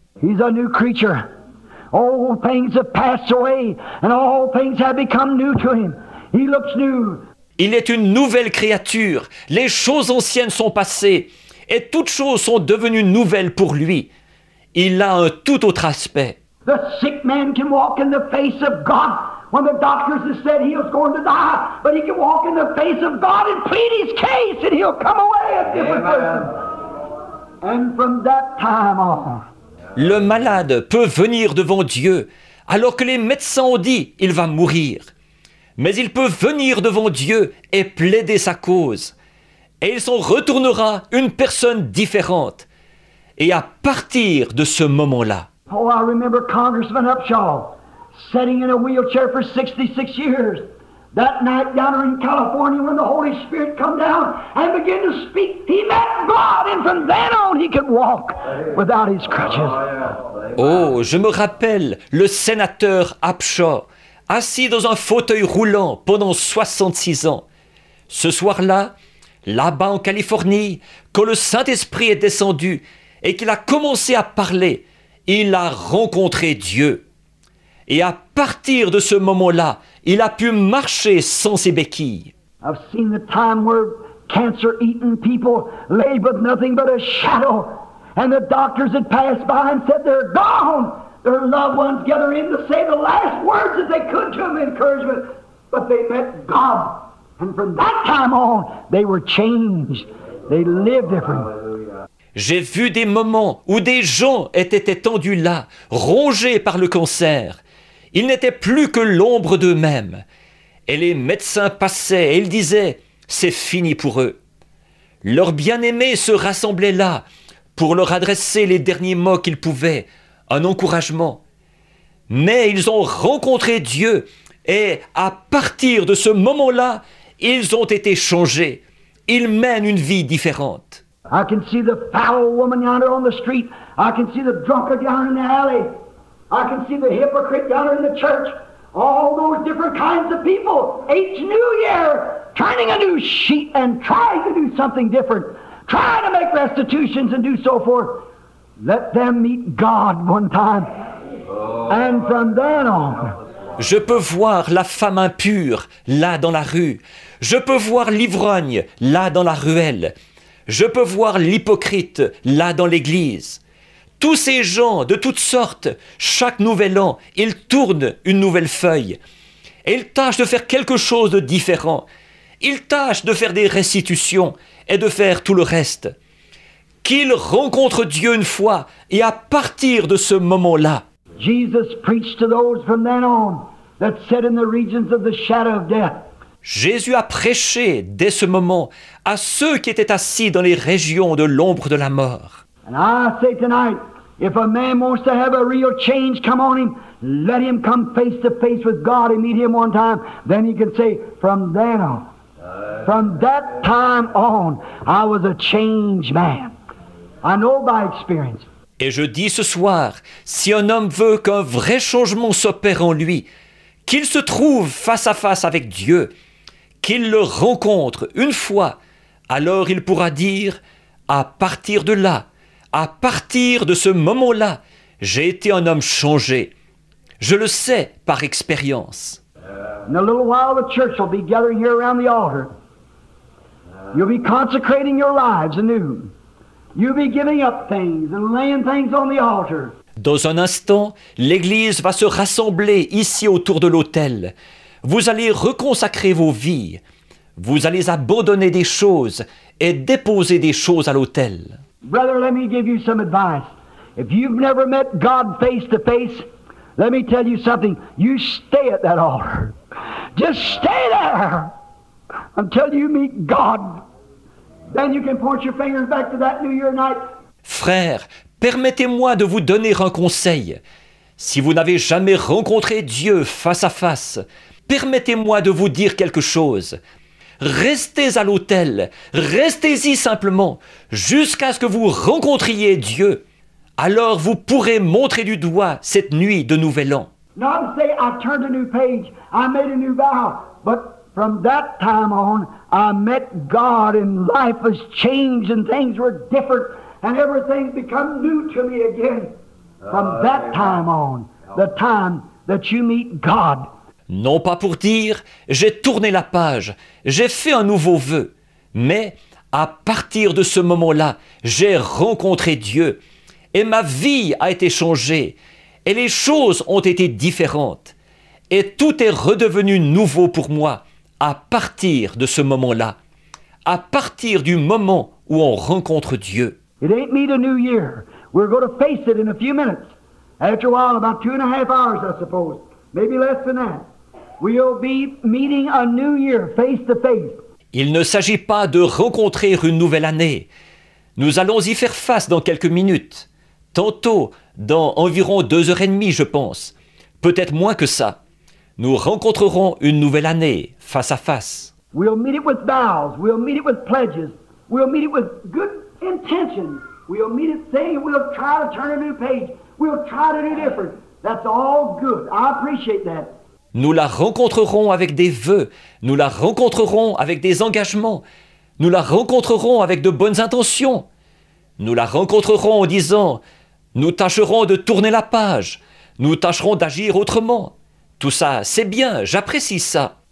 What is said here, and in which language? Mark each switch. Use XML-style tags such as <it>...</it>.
<en>He's a new creature. All things have passed away, and all things have become new to him. He looks new.</en> <fr>Il est une nouvelle créature. Les choses anciennes sont passées, et toutes choses sont devenues nouvelles pour lui. Il a un tout autre aspect.</fr> <en>The sick man can walk in the face of God when the doctors have said he was going to die, but he can walk in the face of God and plead his case, and he'll come away a different person. And from that time on,</en> <fr>le malade peut venir devant Dieu alors que les médecins ont dit il va mourir. Mais il peut venir devant Dieu et plaider sa cause. Et il s'en retournera une personne différente. Et à partir de ce moment-là,</fr> <en>oh, I remember Congressman Upshaw sitting in a wheelchair for 66 years. That night down there in California when the Holy Spirit come down and began to speak, he met God, and from then on he could walk without his crutches.</en> <fr>oh, je me rappelle le sénateur Upshaw, assis dans un fauteuil roulant pendant 66 ans. Ce soir-là, là-bas en Californie, quand le Saint-Esprit est descendu et qu'il a commencé à parler, il a rencontré Dieu. Et à partir de ce moment-là, il a pu marcher sans ses béquilles.</fr> <en>I've seen the time where cancer-eaten people lay with nothing but a shadow, and the doctors had passed by and said they're gone. Their loved ones gather in to say the last words that they could to them, encouragement. But they met God, and from that time on, they were changed. They lived different.</en> <fr>J'ai vu des moments où des gens étaient étendus là, rongés par le cancer. Ils n'étaient plus que l'ombre d'eux-mêmes. Et les médecins passaient et ils disaient « c'est fini pour eux ». Leurs bien-aimés se rassemblaient là pour leur adresser les derniers mots qu'ils pouvaient, un encouragement. Mais ils ont rencontré Dieu et à partir de ce moment-là, ils ont été changés. Ils mènent une vie différente.</fr> <en>I can see the foul woman yonder on the street. I can see the drunkard yonder in the alley. I can see the hypocrite yonder in the church. All those different kinds of people. Each new year, turning a new sheet and trying to do something different. Trying to make restitutions and do so forth. Let them meet God one time. And from then on.</en> <fr>Je peux voir la femme impure là dans la rue. Je peux voir l'ivrogne là dans la ruelle. Je peux voir l'hypocrite là dans l'église. Tous ces gens de toutes sortes, chaque nouvel an, ils tournent une nouvelle feuille. Et ils tâchent de faire quelque chose de différent. Ils tâchent de faire des restitutions et de faire tout le reste. Qu'ils rencontrent Dieu une fois et à partir de ce moment-là,</fr> <en>Jesus preached to those from then on that sat in the regions of the shadow of death.</en> <fr>Jésus a prêché dès ce moment à ceux qui étaient assis dans les régions de l'ombre de la mort.</fr> <en>And I say tonight, if a man wants to have a real change come on him, let him come face to face with God and meet him one time. Then he can say, from then on, from that time on, I was a changed man. I know by experience.</en> <fr>Et je dis ce soir, si un homme veut qu'un vrai changement s'opère en lui, qu'il se trouve face à face avec Dieu, qu'il le rencontre une fois, alors il pourra dire, à partir de là, à partir de ce moment-là, j'ai été un homme changé. Je le sais par expérience.</fr> <en>In a little while, the church will be gathering here around the altar. You'll be consecrating your lives anew. You'll be giving up things and laying things on the altar.</en> <fr>Dans un instant, l'Église va se rassembler ici autour de l'autel. Vous allez reconsacrer vos vies. Vous allez abandonner des choses et déposer des choses à l'autel.</fr> <en>Brother, let me give you some advice. If you've never met God face to face, let me tell you something. You stay at that altar. Just stay there until you meet God. Then you can point your fingers back to that New Year night.</en> <fr>Frère, permettez-moi de vous donner un conseil. Si vous n'avez jamais rencontré Dieu face à face, permettez-moi de vous dire quelque chose. Restez à l'autel, restez-y simplement, jusqu'à ce que vous rencontriez Dieu. Alors vous pourrez montrer du doigt cette nuit de Nouvel An.</fr> <en>Not to say I turned a new page, I made a new vow, but from that time on, I met God and life has changed and things were different and everything's become new to me again. From that time on, the time that you meet God.</en> <fr>Non pas pour dire « j'ai tourné la page, j'ai fait un nouveau vœu », mais à partir de ce moment-là, j'ai rencontré Dieu et ma vie a été changée et les choses ont été différentes et tout est redevenu nouveau pour moi à partir de ce moment-là, à partir du moment où on rencontre Dieu.</fr> <en>It ain't me the new year. We're going to face it in a few minutes. After a while, about 2.5 hours, I suppose. Maybe less than that. We'll be meeting a new year face to face.</en> <fr>Il ne s'agit pas de rencontrer une nouvelle année. Nous allons y faire face dans quelques minutes. Tantôt, dans environ 2h30, je pense. Peut-être moins que ça. Nous rencontrerons une nouvelle année, face à face.</fr> <en>We'll meet it with vows. We'll meet it with pledges. We'll meet it with good intentions. We'll meet it saying we'll try to turn a new page. We'll try to do different. That's all good. I appreciate that.</en> <fr>Nous la rencontrerons avec des vœux. Nous la rencontrerons avec des engagements. Nous la rencontrerons avec de bonnes intentions. Nous la rencontrerons en disant « Nous tâcherons de tourner la page. Nous tâcherons d'agir autrement. » Tout ça, c'est bien, j'apprécie ça.</fr>